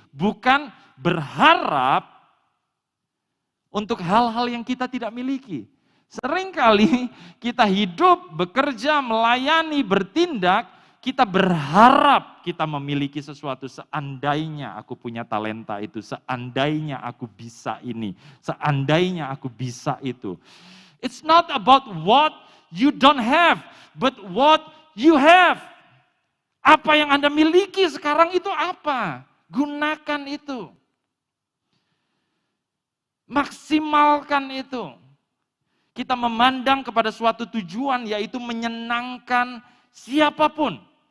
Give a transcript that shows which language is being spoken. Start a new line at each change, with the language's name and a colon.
Indonesian: Bukan berharap untuk hal-hal yang kita tidak miliki. Seringkali kita hidup, bekerja, melayani, bertindak, kita berharap kita memiliki sesuatu. Seandainya aku punya talenta itu, seandainya aku bisa ini, seandainya aku bisa itu.
English: It's not about what you don't have, but what you have.
Indonesian: Apa yang Anda miliki sekarang itu apa? Gunakan itu. Maksimalkan itu. Kita memandang kepada suatu tujuan, yaitu menyenangkan siapapun.